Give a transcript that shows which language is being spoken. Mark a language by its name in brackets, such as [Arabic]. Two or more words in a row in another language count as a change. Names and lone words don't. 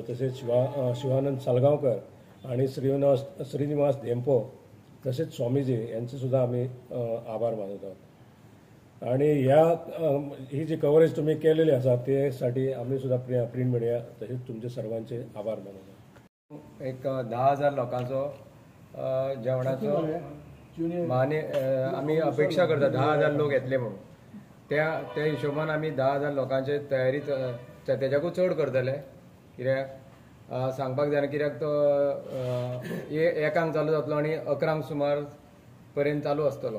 [Marathi] तसेच शिवानंद सालगावकर आणि श्रीनिवास धेंपो तसेच स्वामीजी यांचेसुद्धा आम्ही आभार मानत आहोत. आणि ही जी कव्हरेज तुम्ही केलेली असा त्यासाठी आम्ही सुद्धा [English] print media [Marathi] तसेच तुमचे सर्वांचे आभार मानतो. [Konkani] एक 10,000 लोकांचो जेवणाचो आम्ही अपेक्षा करता 10,000 लोक येतले म्हणून त्या हिशोबान आमी 10,000 लोकांचे तयारी तेच्याकूच चड करतले. कित्याक सांगपाक जाय कित्याक तो 1 चालू जातलो आनी 11 सुमार पर्यंत चालू आसतलो.